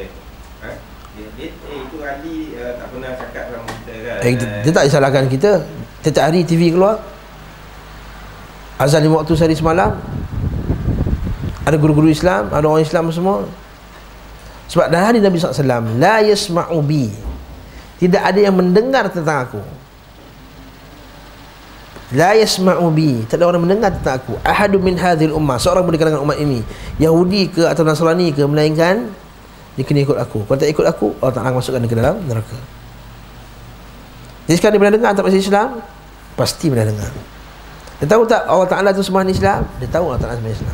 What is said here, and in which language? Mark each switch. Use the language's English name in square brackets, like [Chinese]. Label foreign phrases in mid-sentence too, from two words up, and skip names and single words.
[Malay] Itu Ali tak pernah cakap sama kita kan. Dia tak disalahkan kita. Setiap hari TV keluar azan 5 waktu sehari semalam. Ada guru-guru Islam, ada orang Islam semua. Sebab dalam hadis Nabi SAW, [Arabic] la yasma'u bi, [Malay] tidak ada yang mendengar tentang aku. [Arabic] La yasma'u bi, [Malay] tak ada orang mendengar tentang aku. [Arabic] Ahadu min hadhil ummah, [Malay] seorang pun di kalangan umat ini, Yahudi ke atau Nasrani ke, melainkan dia kena ikut aku. Kalau tak ikut aku, Allah Ta'ala masukkan dia ke dalam neraka. Jadi sekarang dia pernah dengar tak pasal Islam? Pasti pernah dengar. Dia tahu tak Allah Ta'ala tu sembahan Islam? Dia tahu Allah Ta'ala sembahan Islam.